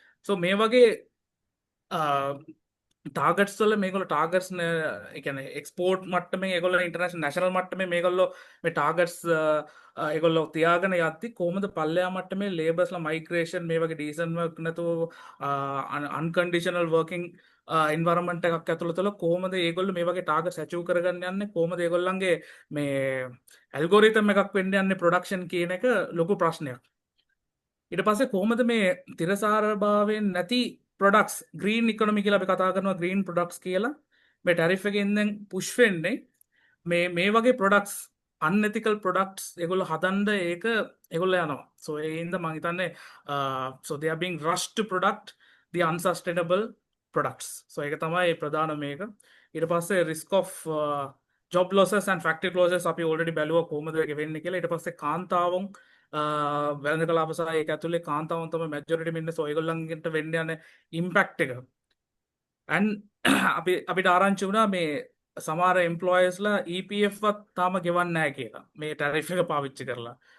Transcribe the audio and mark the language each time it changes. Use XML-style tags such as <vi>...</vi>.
<si>So මේ වගේ targets වල මේගොල්ලෝ ටාගට්ස් ඒ කියන්නේ එක්ස්පෝර්ට් මට්ටමේ ඒගොල්ලෝ ඉන්ටර්නැෂනල් නැෂනල් මට්ටමේ මේගොල්ලෝ මේ ටාගට්ස් ඒගොල්ලෝ තියාගෙන යද්දි කොහොමද පල්ලෙහා මට්ටමේ ලේබර්ස්ලා මයිග්‍රේෂන් මේ වගේ ඩීසන්ට් වර්ක් නැතුව අන්කන්ඩිෂනල් වර්කින් එන්වයරන්මන්ට් එකක් ඇතුළත කොහොමද ඒගොල්ලෝ මේ වගේ ටාගට්ස් ඇචීව් කරගන්න යන්නේ කොහොමද ඒගොල්ලන්ගේ මේ ඇල්ගොරිතම් එකක් වෙන්න යන්නේ ප්‍රොඩක්ෂන් කියන එක ලොකු ප්‍රශ්නයක්. ඊට පස්සේ කොහොමද මේ තිරසාරභාවයෙන් නැති ප්‍රොඩක්ට්ස් ග්‍රීන් ඉකොනොමි කියලා අපි කතා කරනවා ග්‍රීන් ප්‍රොඩක්ට්ස් කියලා මේ ටැරිෆ් එකෙන් දැන් පුෂ් වෙන්නේ මේ වගේ ප්‍රොඩක්ට්ස් අන්එතිකල් ප්‍රොඩක්ට්ස් ඒගොල්ලෝ හදන්න ඒක ඒගොල්ලෝ යනවා.</si> <en>So</en> <si>ඒ හින්දා මම හිතන්නේ</si> <en>so they are being rushed to product the unsustainable products.</en> <si>So ඒක තමයි ප්‍රධාන මේක. ඊට පස්සේ</si> <en>risk of job losses and factory closures</en> <si>අපි already බැලුවා කොහොමද ඒක වෙන්නේ කියලා. ඊට පස්සේ කාන්තාවන් වැළඳ කලාප සහ ඒක ඇතුලේ කාන්තාවන් තමයි මැජොරිටි ඉන්නේ. So ඒගොල්ලන්ට වෙන්න යන ඉම්පැක්ට් එක and අපිට ආරංචි වුණා මේ සමහර එම්ප්ලොයර්ස්ලා EPF වත් තාම ගෙවන්නේ නැහැ කියලා මේ ටැරිෆ් එක පාවිච්චි කරලා.</si>